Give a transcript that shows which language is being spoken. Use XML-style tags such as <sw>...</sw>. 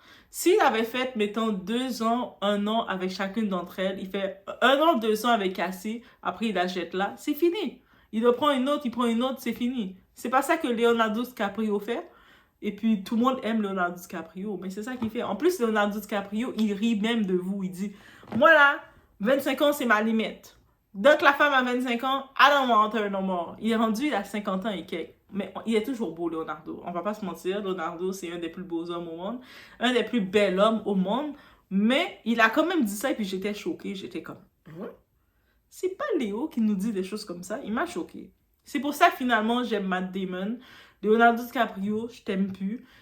<fr>S'il avait fait, mettons, 2 ans, 1 an avec chacune d'entre elles, il fait 1 an, 2 ans avec Cassie, après il la jette là, c'est fini. Il prend une autre, c'est fini. C'est pas ça que Leonardo DiCaprio fait. Et puis, tout le monde aime Leonardo DiCaprio, mais c'est ça qu'il fait. En plus, Leonardo DiCaprio, il rit même de vous. Il dit, moi là, 25 ans, c'est ma limite. Donc, la femme a 25 ans,</fr> <en>I don't want her no more.</en> <fr>Il est rendu, il a 50 ans et quelques. Mais il est toujours beau, Leonardo. On va pas se mentir, Leonardo, c'est un des plus beaux hommes au monde. Un des plus bels hommes au monde. Mais il a quand même dit ça et puis j'étais choquée. J'étais comme, c'est pas Léo qui nous dit des choses comme ça. Il m'a choquée. C'est pour ça que finalement, j'aime Matt Damon. Leonardo DiCaprio, je t'aime plus.</fr>